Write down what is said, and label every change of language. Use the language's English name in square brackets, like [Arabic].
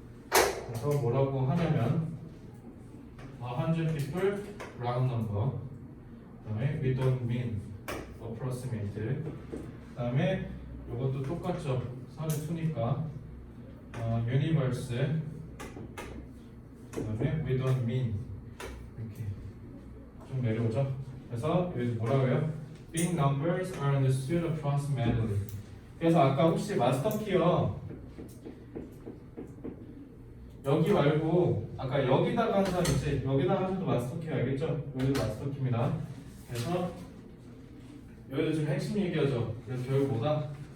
[Korean] 그래서 뭐라고 하냐면 100 people round number, 그다음에 we don't mean approximate, 그다음에 이것도 똑같죠. 사례 2니까 universe, 그다음에 we don't mean 이렇게 좀 내려오죠. 그래서 여기서 뭐라고 해요? [English] Big numbers are understood approximately. [Korean] 그래서 아까 혹시 마스터 키어 여기 말고 아까 여기다가 한 사람 있지? 여기다가 하셔도 마스터 키 알겠죠? 여기도 마스터 키입니다. 그래서 여기도 지금 핵심 얘기하죠. 그래서 결국 뭐다?